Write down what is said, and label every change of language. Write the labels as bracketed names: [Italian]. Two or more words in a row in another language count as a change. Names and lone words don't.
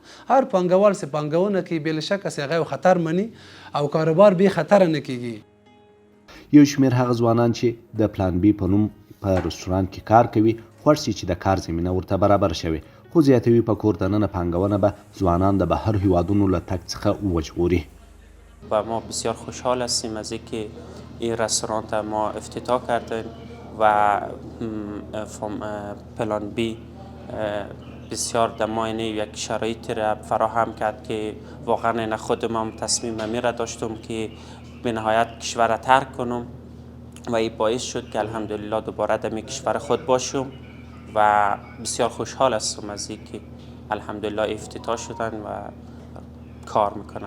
[Pashto] هر پانګوال چې پانګونه کوي بې له شکه چې هغه خطر مني او کاروبار بې خطره نه کیږي. یو شمېر هغه ځوانان چې د پلان بی په نوم په رستورانت کې کار کوي خوښ شي چې د کار زمینه ورته برابر شوي، خو زیاتوي په کور دننه پانګونه به ځوانان د بهر هیوادونو له تګ څخه وژغوري. [Persian] و ما بسیار خوشحال هستیم از اینکه این رستوران ما افتتاح کردیم و پلان بی بسیار در ما یک شرایطی را فراهم کرد که واقعا خود ما تصمیم می را داشتم که به نهایت کشور را ترک کنم و این باعث شد که الحمدلله دوباره در کشور خود باشم و بسیار خوشحال هستم از اینکه الحمدلله افتتاح شدن و کار میکنن.